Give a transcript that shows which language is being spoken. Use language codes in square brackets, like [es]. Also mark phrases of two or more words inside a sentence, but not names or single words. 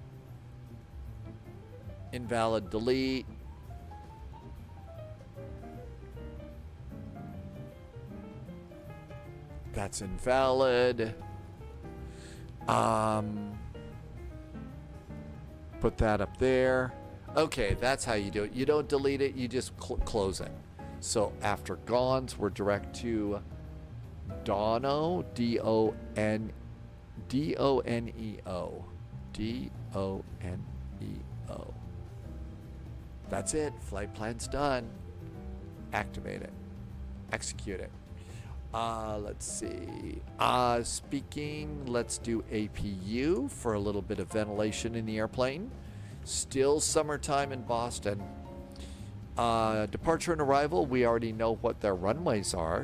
[en] Invalid delete. That's invalid. Put that up there. Okay, that's how you do it. You don't delete it, you just close it. So after Gonz, we're direct to Doneo, D-O-N-E-O. D-O-N-E-O. That's it. Flight plan's done. Activate it. Execute it. Let's see. Speaking, let's do APU for a little bit of ventilation in the airplane. Still summertime in Boston. Departure and arrival, we already know what their runways are.